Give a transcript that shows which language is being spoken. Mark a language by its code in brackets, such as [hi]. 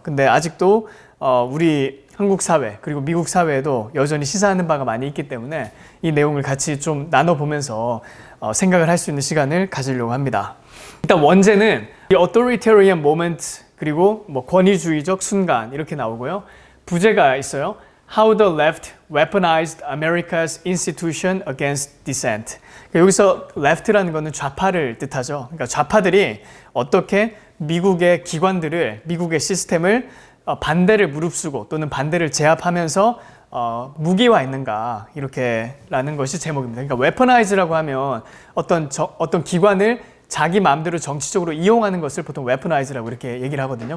[ko] 근데 아직도 우리 한국 사회 그리고 미국 사회에도 여전히 시사하는 바가 많이 있기 때문에 이 내용을 같이 좀 나눠보면서 생각을 할 수 있는 시간을 가지려고 합니다. 일단 원제는 [en] authoritarian moment [ko] 그리고 권위주의적 순간 이렇게 나오고요. 부제가 있어요. [en] How the left weaponized America's institution against dissent. [ko] 여기서 left라는 것은 좌파를 뜻하죠. 그러니까 좌파들이 어떻게 미국의 기관들을, 미국의 시스템을 반대를 무릅쓰고 또는 반대를 제압하면서 무기화했는가 이렇게라는 것이 제목입니다. 그러니까 weaponize라고 하면 어떤 기관을 자기 마음대로 정치적으로 이용하는 것을 보통 weaponize라고 이렇게 얘기를 하거든요.